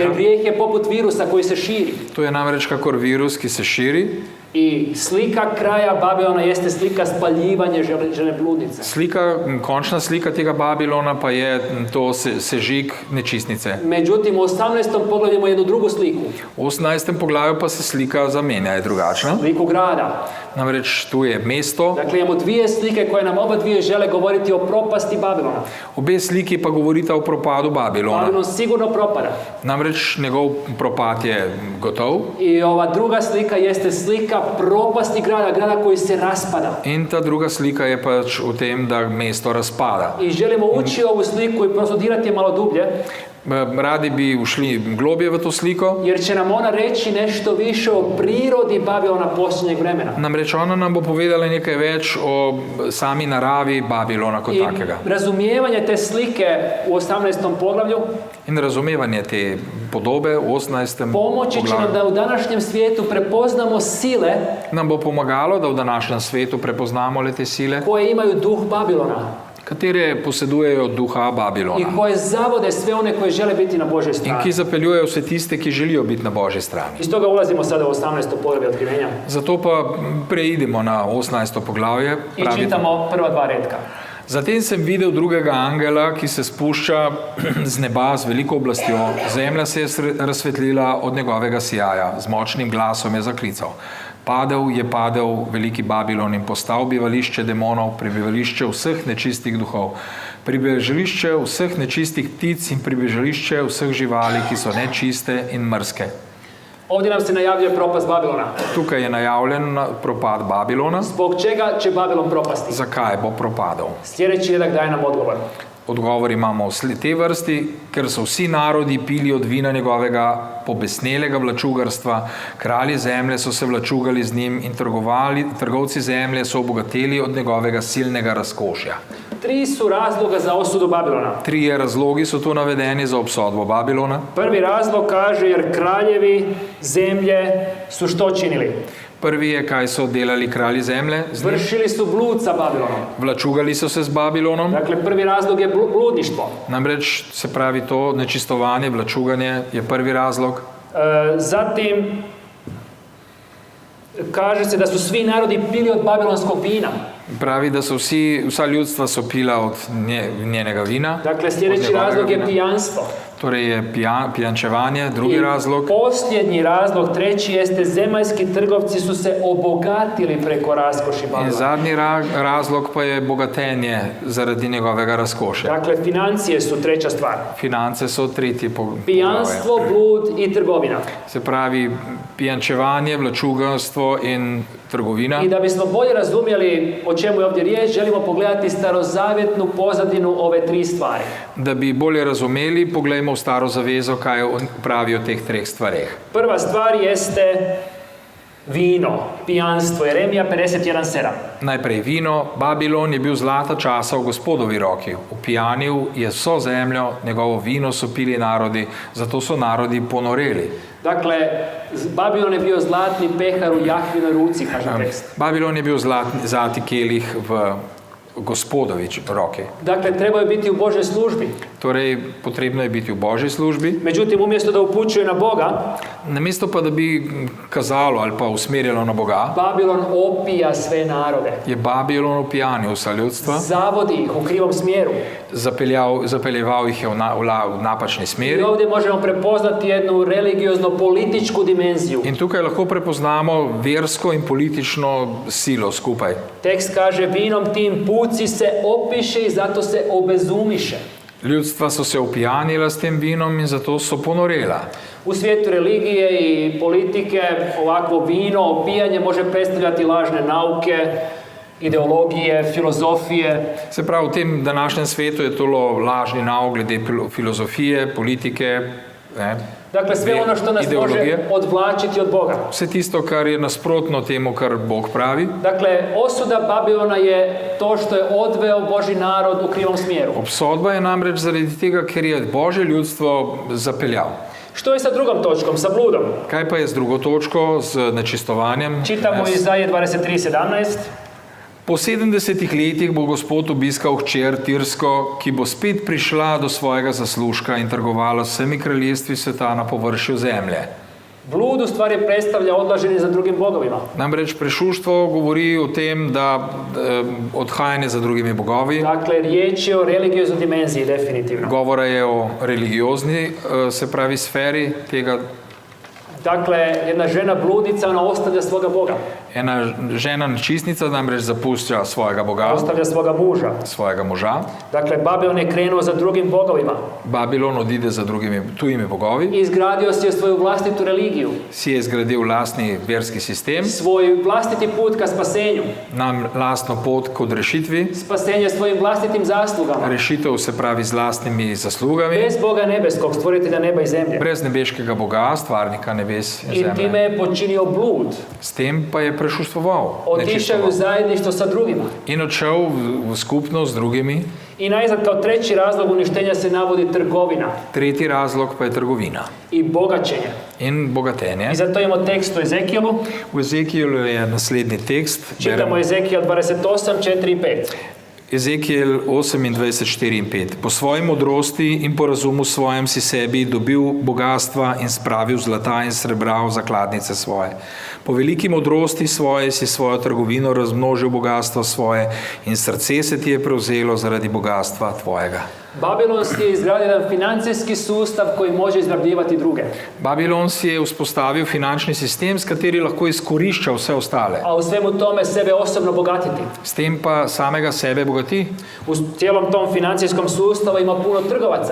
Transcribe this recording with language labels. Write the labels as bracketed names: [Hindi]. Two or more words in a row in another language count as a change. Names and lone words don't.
[Croatian] Jer grijeh je poput virusa koji se širi. [Slovenian] To je namreč kakor virus, ki se širi. [Croatian] I slika kraja Babilona jeste slika spaljivanja žene bludnice. [Slovenian] Končna slika tega Babilona pa je to sežig nečistnice. [Croatian] Međutim, u 18. poglavlju imamo jednu drugu sliku. [Slovenian] V 18. poglavju pa se slika zamenja, je drugačna. [Croatian] Sliku grada. [Slovenian] Namreč tu je mesto. [Croatian] Dakle, imamo dvije slike koje nam oba dvije žele govoriti o propasti Babilona. [Slovenian] Obe sliki pa govorita o propadu Babilona. [Croatian] Babilon sigurno propada. [Slovenian] Namreč njegov propad je gotov. [Croatian] I ova druga slika jeste slika propasti grada koji se raspada. [Slovenian] In ta druga slika je pač v tem, da mesto razpada. [Croatian] I želimo ući ovu sliku i prostudirati je malo dublje, [Slovenian] Radi bi ušli globje v to sliko, [Croatian] jer će nam ona reći nešto više o prirodi Babilona posljednjeg vremena. [Slovenian] namreč ona nam bo povedala nekaj več o sami naravi Babilona kot [Croatian] I [Slovenian] takega. [Croatian] razumijevanje te slike u 18. poglavlju [Slovenian] In razumevanje te podobe v 18. [Croatian] pomoći će nam [Slovenian] poglavju [Croatian] da u današnjem svijetu prepoznamo sile [Slovenian] nam bo pomagalo, da v današnjem svetu prepoznamo le te sile, [Croatian] koje imaju duh Babilona [Slovenian] katere posedujejo duha [Croatian] i [Slovenian] Babilona [Croatian] koje zavode sve one koji žele biti na Božoj [Slovenian] in [Croatian] strani. [Slovenian] ki zapeljujejo vse tiste, ki želijo biti na Božji strani. [Croatian] Iz toga ulazimo sada u 18. poglavlje otkrivenja [Slovenian] Zato pa preidemo na 18. poglavje. [Croatian] i [Slovenian] Pravi, [Croatian] čitamo prva dva retka. [Slovenian] zatem sem videl drugega angela, ki se spušča z neba z veliko oblastjo. Zemlja se je razsvetlila od njegovega sijaja, z močnim glasom je zaklical. Padel veliki Babilon in postal bivališče demonov, prebivališče vseh nečistih duhov, pribežališče vseh nečistih ptic in pribežališče vseh živali, ki so nečiste in mrske. [Croatian] Ovdje nam se najavljuje propast Babilona. [Slovenian] Tukaj je najavljen propad Babilona. [Croatian] Zbog čega će Babilon propasti? [Slovenian] Zakaj bo propadal? [Croatian] Sljedeći redak daje nam odgovor. [Slovenian] Odgovor imamo v tej vrsti, ker so vsi narodi pili od vina njegovega pobesnelega vlačugarstva, kralji zemlje so se vlačugali z njim in trgovci zemlje so obogateli od njegovega silnega razkošja. [Croatian] Tri su razloga za osudu Babilona. [Slovenian] Trije razlogi so tu navedeni za obsodbo Babilona. [Croatian] Prvi razlog kaže jer kraljevi zemlje su što činili? [Slovenian] Prvi je, kaj so delali kralji zemlje, z njim. [Croatian] Vršili su blud sa Babilonom. [Slovenian] Vlačugali so se z Babilonom. [Croatian] Dakle, prvi razlog je bludništvo. [Slovenian] Namreč se pravi to nečistovanje, vlačuganje je prvi razlog. [Croatian] Zatim, kaže se da su svi narodi pili od babilonskog vina. [Slovenian] Pravi, da so vsa ljudstva so pila od njenega vina. [Croatian] Dakle, sljedeći razlog je pijanstvo. [Slovenian] Torej je pijančevanje, drugi razlog. [Croatian] Posljednji razlog, treći, jeste zemaljski trgovci su se obogatili preko raskoši [Slovenian] In [Croatian] Babilona. [Slovenian] zadnji razlog pa je bogatenje zaradi njegovega razkošja. [Croatian] Dakle, financije su treća stvar. [Slovenian] Finance so tretji poglavje. [Croatian] Pijanstvo, blud i trgovina. [Slovenian] Se pravi pijančevanje, vlačugarstvo in trgovina. [Croatian] I da bismo bolje razumjeli o čemu je ovdje riječ, želimo pogledati starozavjetnu pozadinu ove tri stvari. [Slovenian] Da bi bolje razumeli, poglejmo v staro zavezo, kaj pravi o teh treh stvareh. [Croatian] Prva stvar jeste vino, pijanstvo. Jeremija 51:7. [Slovenian] Najprej vino. Babilon je bil zlata časa v Gospodovi roki. Upijanil je vso zemljo, njegovo vino so pili narodi, zato so narodi ponoreli. [Croatian] Dakle, Babilon je bio zlatni pehar u Jahvinoj ruci, kaže tekst. [Slovenian] Babilon je bil zlati kelih v Gospodovi roki. [Croatian] Dakle, trebaju biti u Božoj službi. [Slovenian] Torej, potrebno je biti v Božji službi. [Croatian] Međutim, umjesto da upućuje na Boga, [Slovenian] Namesto pa, da bi kazalo ali pa usmerjalo na Boga, [Croatian] Babilon opija sve narode. [Slovenian] je Babilon opijanil vsa ljudstva, [Croatian] Zavodi ih u krivom smjeru. [Slovenian] zapeljeval jih je v napačni [Croatian] I [Slovenian] smeri. [Croatian] ovdje možemo prepoznati jednu religiozno-političku dimenziju. [Slovenian] In tukaj lahko prepoznamo versko in politično silo skupaj. [Croatian] Tekst kaže, vinom tim puci se opiše i zato se obezumiše. [Slovenian] Ljudstva so se opijanila s tem vinom in zato so ponorela. [Croatian] U svijetu religije i politike ovakvo vino, opijanje može predstavljati lažne nauke, ideologije, filozofije. [Slovenian] Se pravi, v tem današnjem svetu je to lažni nauk glede filozofije, politike, [Croatian] Dakle, sve ono što nas može [Slovenian] ideologije. [Croatian] odvlačiti od Boga. [Slovenian] Vse tisto, kar je nasprotno temu, kar Bog pravi. [Croatian] Dakle, osuda Babilona je to što je odveo Božji narod u krivom smjeru. [Slovenian] Obsodba je namreč zaradi tega, ker je Božje ljudstvo zapeljal. [Croatian] Što je sa drugom točkom, sa bludom? [Slovenian] Kaj pa je z drugo točko, z nečistovanjem? [Croatian] Čitamo Izaije 23:17. [Slovenian] Po 70 letih bo Gospod obiskal hčer Tirsko, ki bo spet prišla do svojega zaslužka in trgovala s vsemi kraljestvi sveta na površju zemlje. [Croatian] Blud u stvari predstavlja odlaženje za drugim bogovima. [Slovenian] Namreč prešuštvo govori o tem, da odhajanje za drugimi bogovi. [Croatian] Dakle, riječ je o religioznoj dimenziji, definitivno. [Slovenian] Govora je o religiozni, se pravi, sferi tega. [Croatian] Dakle, jedna žena bludnica, ona ostavlja svoga Boga. [Slovenian] Ena žena nečistnica namreč zapušča svojega boga, [Croatian] Ostavlja svoga muža. [Slovenian] svojega moža. [Croatian] Dakle, Babilon je krenuo za drugim bogovima. [Slovenian] Babilon odide za drugimi tujimi bogovi. [Croatian] I izgradio si je svoju vlastitu religiju. [Slovenian] Si je zgradil lastni verski sistem, [Croatian] Svoj vlastiti put ka spasenju. [Slovenian] nam lastno pot k odrešitvi. [Croatian] Spasenje svojim vlastitim zaslugama. [Slovenian] Rešitev se pravi z lastnimi zaslugami, [Croatian] Bez Boga nebeskog, stvoritelja neba i zemlje. [Slovenian] brez nebeškega Boga, stvarnika nebes in [Croatian] I time [Slovenian] zemlje. [Croatian] je počinio blud. [Slovenian] S tem pa je prešustvoval, [Croatian] Otišao je u [Slovenian] nečistoval. [Croatian] zajedništvo sa drugima. [Slovenian] In odšel v skupnost z drugimi. [Croatian] I najzad kao treći razlog uništenja se navodi trgovina [Slovenian] Tretji razlog pa je trgovina [Croatian] i bogaćenje. [Slovenian] in bogatenje. [Croatian] I zato imamo tekst u Ezekijelu. [Slovenian] V Ezekijelu je naslednji tekst. [Croatian] Čitamo Ezekijel 28, 4 i 5. [Slovenian] Ezekijel 28, 4 in 5. Po svoji modrosti in po razumu svojem si sebi dobil bogatstva in spravil zlata in srebra v zakladnice svoje. Po veliki modrosti svoje si svojo trgovino razmnožil bogatstvo svoje in srce se ti je prevzelo zaradi bogatstva tvojega. [Croatian] Babilon si je izgradio jedan financijski sustav koji može izrabljivati druge. [Slovenian] Babilon si je vzpostavil finančni sistem, s kateri lahko izkorišča vse ostale. [Croatian] A u svemu tome sebe osobno bogatiti. [Slovenian] S tem pa samega sebe bogati. [Croatian] U cijelom tom financijskom sustavu ima puno trgovaca